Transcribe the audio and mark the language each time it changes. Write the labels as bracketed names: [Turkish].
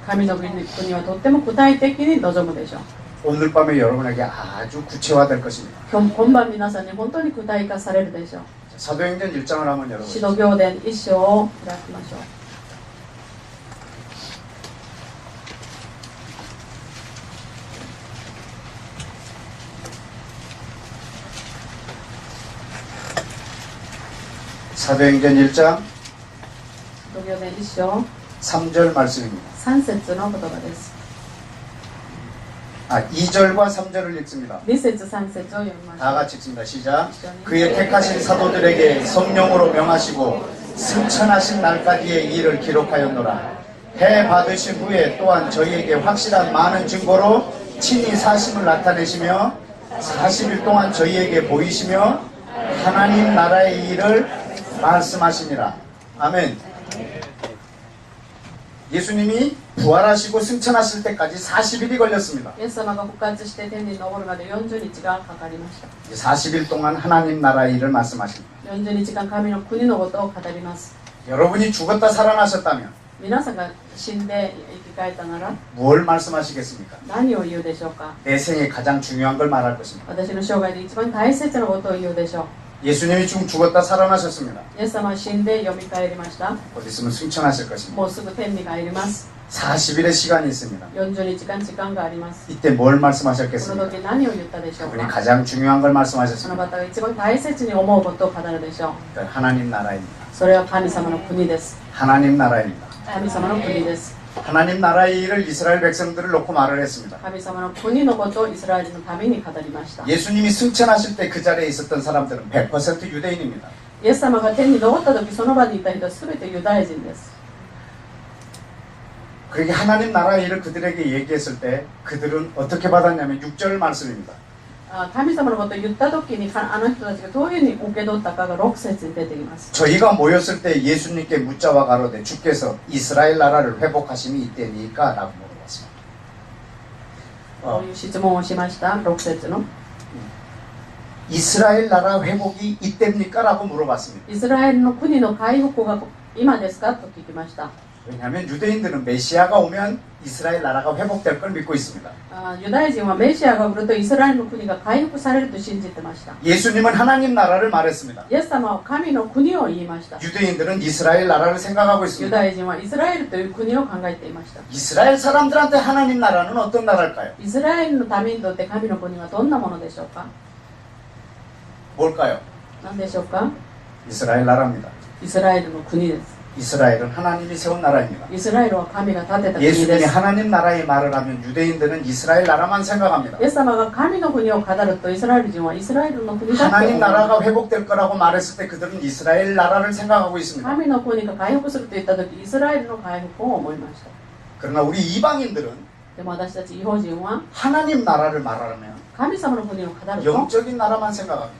[Japanese] 神の国はとっても具体的に望むでしょう。 [Korean] 오늘 밤에 여러분에게 아주 구체화될 것입니다. [Japanese] 今晩皆さんに本当に具体化されるでしょう。 [Korean] 사도행전 1장을 한번 [Japanese] 使 [Korean] 열어보시죠. [Japanese] 徒行伝1章を開きましょう。 [Korean] 사도행전 1장 [Japanese] 使徒行伝1章 [Korean] 3절 말씀입니다. [Japanese] 3節の言葉です。 [Korean] 2절과 3절을 읽습니다. [Japanese] 2節3節を読みましょ [Korean] 다 [Japanese] う。 [Korean] 같이 읽습니다. 시작. 그의 택하신 사도들에게 성령으로 명하시고 승천하신 날까지의 일을 기록하였노라. 해 받으신 후에 또한 저희에게 확실한 많은 증거로 친히 사심을 나타내시며 40일 동안 저희에게 보이시며 하나님 나라의 일을 말씀하시니라. 아멘. 예수님이 부활하시고 승천하실 때까지 40일이 걸렸습니다. [Japanese] イエス様が復活して天に昇るまで40日がかかりました。 [Korean] 40일 동안 하나님 나라의 일을 말씀하십니다. [Japanese] 40日間神の国のことを語ります。 [Korean] 여러분이 죽었다 살아나셨다면 [Japanese] 皆さんが死んで生き返ったなら [Korean] 뭘 말씀하시겠습니까? [Japanese] 何を言うでしょうか。 [Korean] 내 생에 가장 중요한 걸 말할 것입니다. [Japanese] 私の生涯で一番大切なことを言うでしょう。 [Korean] 예수님이 지금 죽었다 살아나셨습니다. [Japanese] イエス様は死んで蘇りました。 [Korean] 곧 있으면 승천하실 것입니다. [Japanese] もうすぐ天に帰ります。 [Korean] 40일의 시간이 있습니다. [Japanese] 40日間時間があります。 [Korean] 이때 뭘 [Japanese] その [Korean] 말씀하셨겠습니까? [Japanese] 時何を言ったでしょう [Korean] 그분이 [Japanese] か。 [Korean] 가장 중요한 걸 [Japanese] その [Korean] 말씀하셨습니다. [Japanese] 方が一番大切に思うことを語るでしょう。 [Korean] 그러니까 하나님 나라입니다. [Japanese] それは神様の国です。 [Korean] 하나님 나라입니다. [Japanese] 神様の国です。 [Korean] 하나님 나라의 일을 이스라엘 백성들을 놓고 말을 했습니다. [Japanese] 神様の国のことをイスラエルのために語りました。 [Korean] 예수님이 승천하실 때 그 자리에 있었던 사람들은 100% 유대인입니다. [Japanese] イエス様が天に昇った時その場にいた人は全てユダヤ人です。 [Korean] 그렇게 하나님 나라의 일을 그들에게 얘기했을 때 그들은 어떻게 받았냐면 6절 말씀입니다. [Japanese] 神様のことを言った時にあの人たちがどういうふうに受け取ったかが6節に出ています。 [Korean] 저희가 모였을 때 예수님께 묻자와 가로되 주께서 이스라엘 나라를 회복하심이 이때니까? 라고 물어봤습니다. [Japanese] こういう質問をしました。 6節の [Korean] 이스라엘 나라 회복이 이때입니까? 라고 물어봤습니다. [Japanese] イスラエルの国の回復が今ですかと聞きました。 [Korean] 왜냐하면 유대인들은 메시아가 오면 이스라엘 나라가 회복될 걸 믿고 있습니다. [Japanese] ユダヤ人はメシアが来るとイスラエルの国が回復されると信じてました。 [Korean] 예수님은 하나님 나라를 말했습니다. [Japanese] イエス様は神の国を言いました。 [Korean] 유대인들은 이스라엘 나라를 생각하고 [Japanese] ユ [Korean] 있습니다. [Japanese] ダヤ人はイスラエルという国を考えていました。 [Korean] 이스라엘 사람들한테 하나님 나라는 어떤 나라일까요? [Japanese] イスラエルの民にとって神の国はどんなものでしょうか？ [Korean] 뭘까요? [Japanese] 何でしょうか？ [Korean] 이스라엘 나라입니다. [Japanese] イスラエルの国です。 [Korean] 이스라엘은 하나님이 세운 나라입니다. [Japanese] イスラエルは神が建てた国 [Korean] 예수님이 [Japanese] です。 [Korean] 하나님 나라의 말을 하면 유대인들은 이스라엘 나라만 생각합니다. [Japanese] イエス様が神の国を語るとイスラエル人はイスラエルの国だと思 [Korean] 하나님 [Japanese] います。 [Korean] 나라가 회복될 거라고 말했을 때 그들은 이스라엘 나라를 생각하고 있습니다. [Japanese] 神の国が回復すると言った時イスラエルの回復を思いました。 [Korean] 그러나 우리 이방인들은 [Japanese] でも私たち異邦人は [Korean] 하나님 나라를 말하면 [Japanese] 神様の国を語ると [Korean] 영적인 나라만 생각합니다.